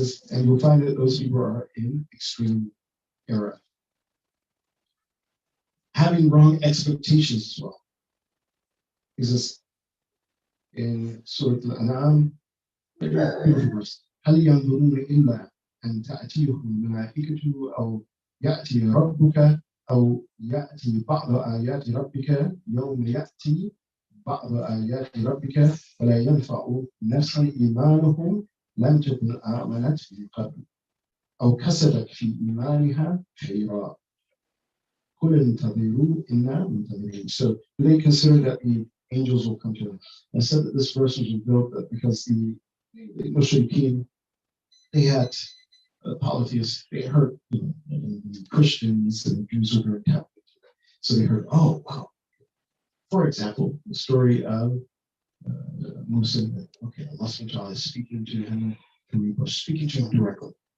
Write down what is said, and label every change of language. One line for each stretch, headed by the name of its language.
English: And you'll find that those people are in extreme error. Having wrong expectations as well. This in Surah Al-An'am, beautiful verse.
Arabic: هل ينظرون إلا أن تأتيهم الملائكة أو يأتي ربك أو يأتي بعض آيات ربك يوم يأتي بعض آيات ربك ولا ينفع نفسا إيمانهم لم تكن آمنت من قبل أو كسبت في إيمانها خيرا قل انتظروا إنا منتظرون.
English: So do they consider that the angels will come to them? I said that this verse was built because the Mushrikeen, they had polytheists, they heard Christians and Jews were very Catholic. So they heard, oh wow. For example, the story of Musa, okay, Allah subhanahu wa ta'ala is speaking to him, speaking to him directly.